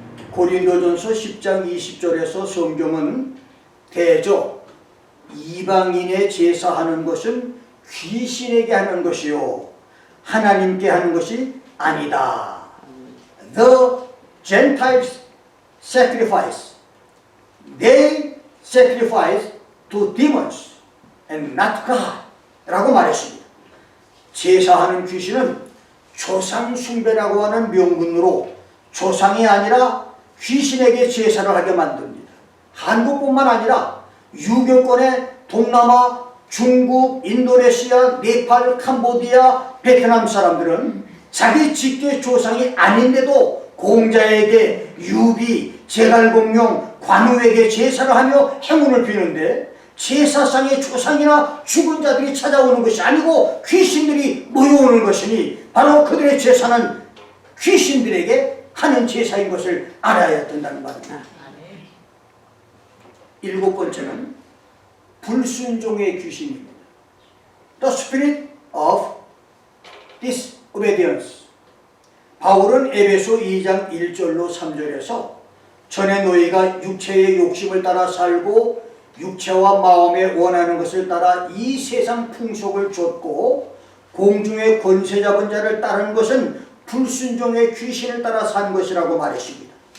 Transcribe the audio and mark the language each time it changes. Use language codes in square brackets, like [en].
[ko] 고린도전서 10장 20절에서 성경은 대저 이방인의 제사하는 것은 귀신에게 하는 것이요 하나님께 하는 것이 아니다. [en] The Gentiles sacrifice. They sacrifice to demons and not God [ko] 라고 말했습니다. 제사하는 귀신은 조상 숭배라고 하는 명분으로 조상이 아니라 귀신에게 제사를 하게 만듭니다. 한국뿐만 아니라 유교권의 동남아, 중국, 인도네시아, 네팔, 캄보디아, 베트남 사람들은 자기 직계 조상이 아닌데도 공자에게 유비, 제갈공룡, 관우에게 제사를 하며 행운을 비는데 제사상의 조상이나 죽은 자들이 찾아오는 것이 아니고 귀신들이 모여오는 것이니 바로 그들의 제사는 귀신들에게 하는 제사인 것을 알아야 된다는 말입니다. 일곱 번째는 불순종의 귀신입니다. [en] The spirit of disobedience. [ko] 바울은 에베소 2장 1절로 3절에서 전에 너희가 육체의 욕심을 따라 살고 육체와 마음에 원하는 것을 따라 이 세상 풍속을 좇고 공중의 권세 잡은 자를 따르는 것은 불순종의 귀신을 따라 산 것이라고 말했습니다.